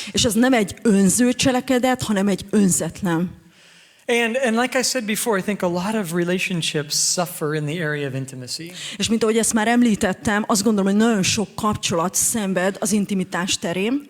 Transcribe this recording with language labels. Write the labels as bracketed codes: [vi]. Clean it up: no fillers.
[hu] És ez nem egy önző cselekedet, hanem egy önzetlen. [en] And like I said before, I think a lot of relationships suffer in the area of intimacy. [hu] És mint ahogy ezt már említettem, azt gondolom, hogy nagyon sok kapcsolat szenved az intimitás terén.